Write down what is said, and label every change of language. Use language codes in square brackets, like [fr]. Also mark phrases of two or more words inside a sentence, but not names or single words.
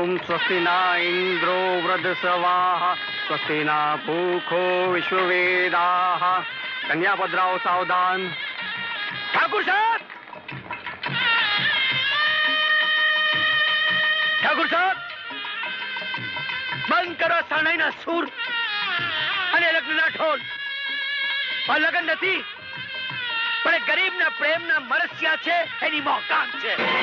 [sa] स्वस्ति न इंद्रो वृद्धस्वाः स्वस्ति न पूखो विश्ववेदाः [gu] કન્યા પધરાઓ સાવધાન। ઠાકુર સાહેબ, ઠાકુર સાહેબ, બંધ કરો શરણાઈના સૂર અને લગ્નના ઢોલ. આ લગ્ન નથી, પણ એ ગરીબના પ્રેમના મરસ્યા છે, એની મોહકામ છે.